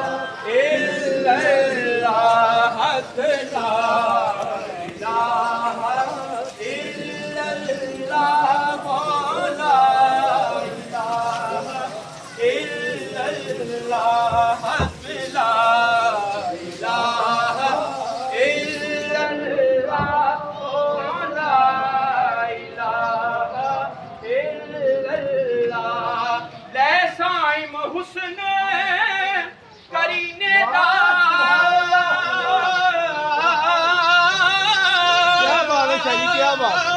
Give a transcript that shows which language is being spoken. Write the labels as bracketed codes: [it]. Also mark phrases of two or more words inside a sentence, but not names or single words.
[ar] إلا الله لا إله إلا الله لا إله إلا الله لا إله [pa] ਹੁਸਨ ਕਰੀਨੇ ਦਾ ਕਿਆ ਬਾਤ ਹੈ ਸ਼ਾਹੀ ਕਿਆ ਬਾਤ